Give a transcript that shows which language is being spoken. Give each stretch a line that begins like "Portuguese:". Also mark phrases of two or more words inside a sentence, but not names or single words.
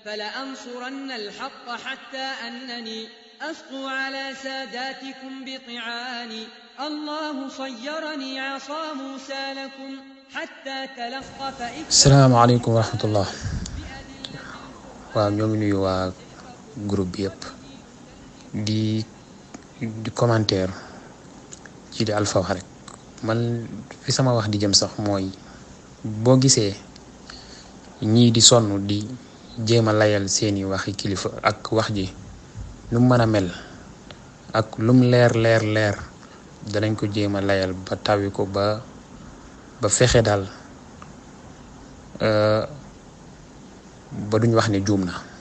Arabic: فلأنصرن الحق حتى أنني أسطو على ساداتكم بطعاني الله صيرني عصا موسى لكم حتى تلقف. السلام عليكم ورحمة الله.
Wolof: ñoo ngi nuyu waa groupe bi yëpp di commentaire ci di Alpha wax rek man fi sama wax di jëm sax mooy boo gisee ñii di sonn di jéem a layal seeni waxi kilifa ak wax ji nu mën a mel ak lum leer danañ ko jéem a layal ba tawi ko ba fexe daal ba duñ wax ne juum na.